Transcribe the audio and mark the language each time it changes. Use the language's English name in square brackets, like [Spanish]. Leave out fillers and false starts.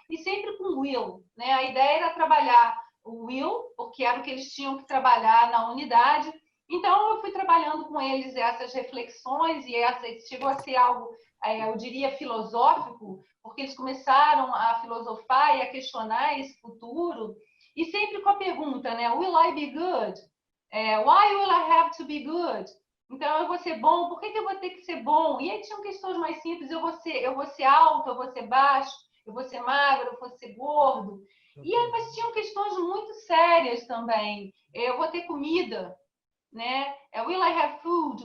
[Portuguese] E sempre com will, né? A ideia era trabalhar o will, porque era o que eles tinham que trabalhar na unidade. Então, eu fui trabalhando com eles essas reflexões, e chegou a ser algo, eu diria, filosófico, porque eles começaram a filosofar e a questionar esse futuro, e sempre com a pergunta, né? [English] Will I be good? Why will I have to be good? [Portuguese] Então, eu vou ser bom, por que eu vou ter que ser bom? E aí tinham questões mais simples, eu vou ser alto, eu vou ser baixo, eu vou ser magro, eu vou ser gordo. Mas tinham questões muito sérias também. Eu vou ter comida, né? [English] Will I have food?